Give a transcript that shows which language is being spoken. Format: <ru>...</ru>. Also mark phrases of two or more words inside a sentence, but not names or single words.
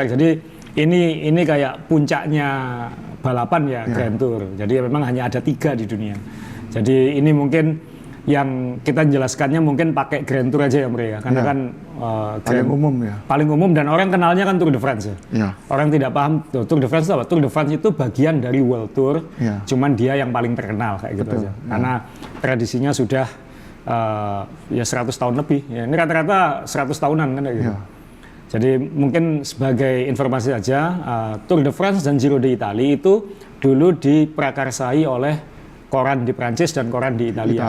<id>Jadi ini kayak puncaknya balapan ya, Grand Tour. Jadi memang hanya ada 3 di dunia. Jadi ini mungkin yang kita jelaskannya mungkin pakai Grand Tour aja ya, Om Rey, karena kan paling umum ya. Paling umum dan orang kenalnya kan Tour de France ya. Ya. Orang tidak paham Tour de France itu apa? Tour de France itu bagian dari World Tour, Ya. cuman dia yang paling terkenal kayak gitu aja. Karena tradisinya sudah ya 100 tahun lebih. Ya, ini rata-rata 100 tahunan kan kayak gitu. Ya. Jadi mungkin sebagai informasi saja, Tour de France dan Giro d'Italia itu dulu diprakarsai oleh koran di Prancis dan koran di Italia.</id>